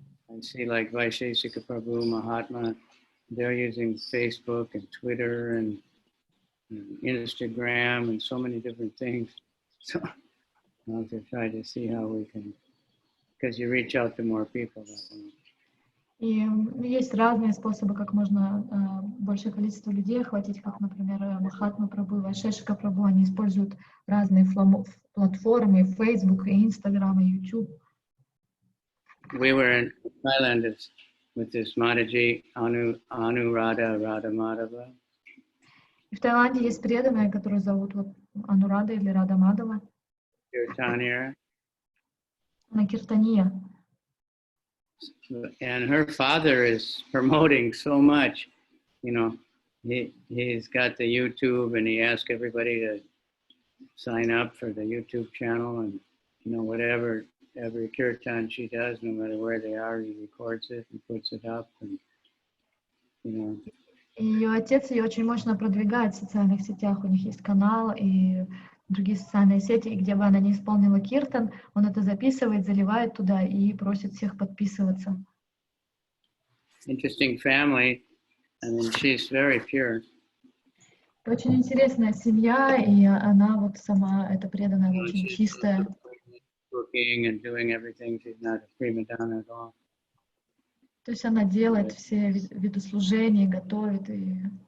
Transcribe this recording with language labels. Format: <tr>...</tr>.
<en>I see like Vaisheshika Prabhu, Mahatma, they're using Facebook and Twitter and Instagram and so many different things. So I'll have to try to see how we can, because you reach out to more people that way.</en> <ru>И есть разные способы, как можно большее количество людей охватить, как, например, Махатма Прабху, Вайшешика Прабху, они используют разные платформы, Facebook, Instagram, YouTube.</ru> <en>We were in Thailand with this Mataji, Anuradha Radha Madhava.</en> <ru>И в Таиланде есть преданная, которую зовут вот Анурада или Рада Мадава.</ru> <en>Kirtaniya.</en> <ru>Она киртания.</ru> <en>And her father is promoting so much, he's got the YouTube and he asks everybody to sign up for the YouTube channel and, whatever, every kirtan she does, no matter where they are, he records it and puts it up and,</en> <ru>Ее отец ее очень мощно продвигает в социальных сетях, у них есть канал и другие социальные сети, и где бы она не исполнила киртан, он это записывает, заливает туда и просит всех подписываться.</ru> <en>Interesting family, she's very pure.</en> <ru>Очень интересная семья, и она вот сама, эта преданная, очень чистая.</ru> <en>Cooking and doing everything, she's not a prima donna at all.</en> <ru>То есть она делает все виды служения, готовит и...</ru>